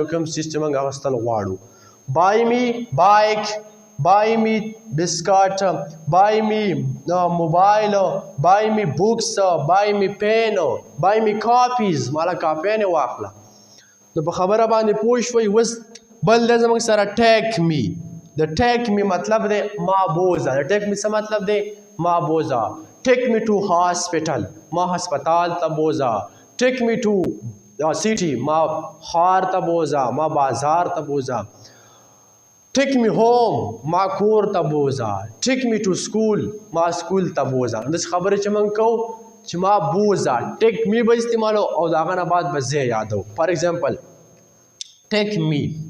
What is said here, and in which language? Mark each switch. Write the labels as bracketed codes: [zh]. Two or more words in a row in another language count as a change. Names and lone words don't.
[ps] کوم چیز چې موږ اخیستل غواړو [en] buy me bike buy me biscuit buy me mobile buy me box buy me pen buy me copies [ps] مالا کاپیانې واخله نو په خبره باندې پوه شوئ اوس بل دی زموږ سره [en] take me [ps] د [en] take me [ps] مطلب دی ما بوزه د ټیک می څه مطلب دی ما بوزه [en] take me to hospital [ps] ما هسپتال ته بوزه [en] take me to city [ps] ما ښار ته بوزه ما بازار ته بوزه [en] take me home [ps] ما کور ته بوزه [en] take me to school [ps] ما سکول ته بوزه داسې خبرې چې موږ کوو چې ما بوزه [en] take me [ps] به استعمالو او د هغه نه بعد به زه یادو [en] for example take me